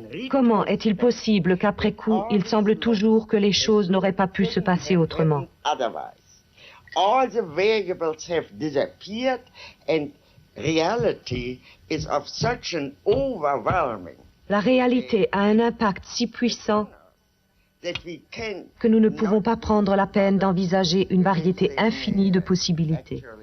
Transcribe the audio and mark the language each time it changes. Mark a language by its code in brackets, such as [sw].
[fr] Comment est-il possible qu'après coup, il semble toujours que les choses n'auraient pas pu se passer autrement? [en] All the variables have disappeared and reality is of such an overwhelming. [fr] La réalité a un impact si puissant que nous ne pouvons pas prendre la peine d'envisager une variété infinie de possibilités.